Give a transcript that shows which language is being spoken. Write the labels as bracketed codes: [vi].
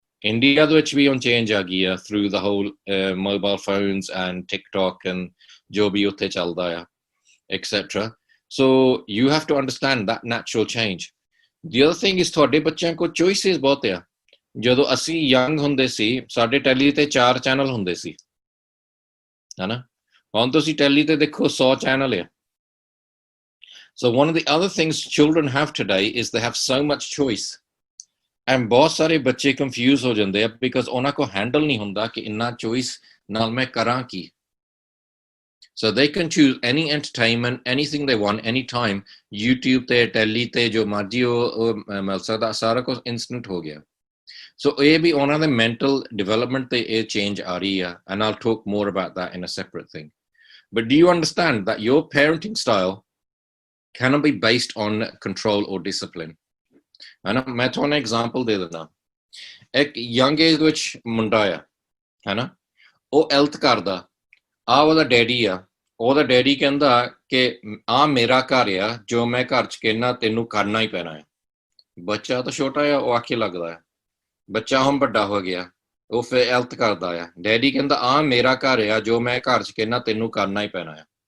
[pa] India ਦੇ ਵਿੱਚ ਵੀ ਹੁਣ ਚੇਂਜ ਆ ਗਈ ਆ [en] through the whole mobile phones [pa] and TikTok and ਜੋ ਵੀ ਉੱਥੇ ਚੱਲਦਾ ਆ etcetera. [en] So you have to understand that natural change. The other thing is [pa] ਤੁਹਾਡੇ ਬੱਚਿਆਂ ਕੋਲ ਚੋਇਸਿਸ ਬਹੁਤ ਆ। ਜਦੋਂ ਅਸੀਂ ਯੰਗ ਹੁੰਦੇ ਸੀ ਸਾਡੇ ਟੈਲੀ ਤੇ 4 ਚੈਨਲ ਹੁੰਦੇ ਸੀ, ਹਨਾ, ਹੁਣ ਤੁਸੀਂ ਟੈਲੀ ਤੇ ਦੇਖੋ 100 ਚੈਨਲ ਆ। [en] So one of the other things children have today is they have so much choice. [pa] And ਬਹੁਤ ਸਾਰੇ ਬੱਚੇ confuse ਹੋ ਜਾਂਦੇ ਆ because ਉਹਨਾਂ ਕੋ handle ਨਹੀਂ ਹੁੰਦਾ ਕਿ ਇੰਨਾ choice ਨਾਲ ਮੈਂ ਕਰਾਂ ਕੀ। [en] So they can choose any entertainment, anything they want, anytime. [pa] YouTube ਤੇ ਟੈਲੀ ਤੇ ਜੋ ਮਰਜ਼ੀ ਉਹ ਮਿਲ ਸਕਦਾ, ਸਾਰਾ ਕੁਝ instant ਹੋ ਗਿਆ। [en] So [pa] ਇਹ ਵੀ ਉਹਨਾਂ ਦੇ [en] mental development [pa] ਤੇ ਇਹ change ਆ ਰਹੀ ਆ, [en] and I'll talk more about that in a separate thing. But do you understand that your parenting style cannot be based on control or discipline? [pa] And ਮੈਂ ਤੁਹਾਨੂੰ example ਦੇ ਦਿੰਦਾ। ਇੱਕ young age ਵਿੱਚ ਮੁੰਡਾ ਆ, ਹਨਾ, ਉਹ health ਕਰਦਾ, ਆ ਉਹਦਾ ਡੈਡੀ ਆ, ਉਹਦਾ ਡੈਡੀ ਕਹਿੰਦਾ ਕਿ ਆ ਮੇਰਾ ਘਰ ਆ, ਜੋ ਮੈਂ ਘਰ 'ਚ ਕਹਿਣਾ ਤੈਨੂੰ ਕਰਨਾ ਹੀ ਪੈਣਾ ਆ। ਬੱਚਾ ਤਾਂ ਛੋਟਾ ਆ, ਉਹ ਆਖੇ ਲੱਗਦਾ ਆ। ਬੱਚਾ ਹੁਣ ਵੱਡਾ ਹੋ ਗਿਆ, ਉਹ ਫਿਰ health ਕਰਦਾ ਆ, ਡੈਡੀ ਕਹਿੰਦਾ ਆ ਮੇਰਾ ਘਰ ਆ, ਜੋ ਮੈਂ ਘਰ 'ਚ ਕਹਿਣਾ ਤੈਨੂੰ ਕਰਨਾ ਹੀ ਪੈਣਾ ਆ।